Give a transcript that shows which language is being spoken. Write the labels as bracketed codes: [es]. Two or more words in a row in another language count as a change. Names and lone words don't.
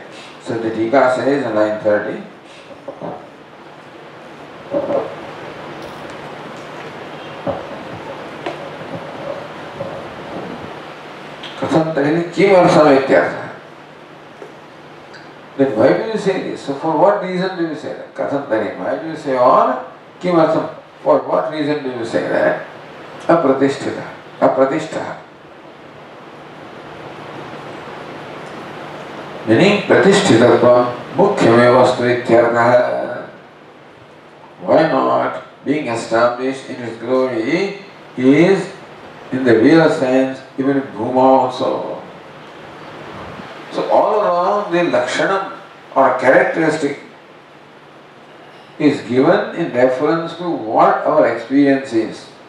[en] So the Tika says in line 30, [sa] Katham Tahi Kimarsam Ityartha. [en] Then why do you say this? So for what reason do you say that? [sa] Katham Tahi, [en] why do you say or Kimarsam? For what reason do you say that? [sa] Apratishthita, apratishta. Meaning pratishthitatvam mukhyame vastu ityartha. [en] Why not? Being established in His glory is in the real sense even in Bhuma also. So all along the lakshanam or characteristic is given in reference to what our experience is.